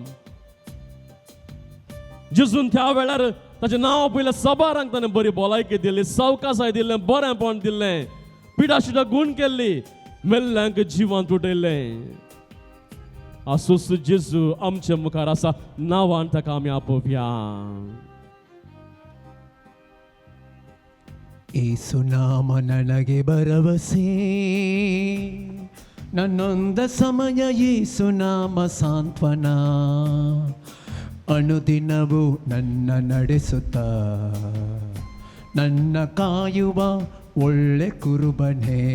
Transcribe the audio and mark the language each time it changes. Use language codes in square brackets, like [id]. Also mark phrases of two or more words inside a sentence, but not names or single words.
[kok] जेजून त्या वेळार ताचें नांव पयलें सबारांक ताणें बरी भलायकी दिली, सवकासाय दिलें, बरेंपण दिलें, पिडा शिडा गूण केल्ली, मेल्ल्यांक जिवांत उडयलें. आसूस जेजू आमच्या मुखार आसा. नांवान ताका आमी आपोवया. [kn] ಯೇಸು ನಾಮ ನನಗೆ ಭರವಸೆ, ನನ್ನೊಂದ ಸಮಯ ಯೇಸು ನಾಮ ಸಾಂತ್ವನ, ಅನುದಿನವೂ ನನ್ನ ನಡೆಸುತ್ತ ನನ್ನ ಕಾಯುವ ಒಳ್ಳೆ ಕುರುಬನೇ.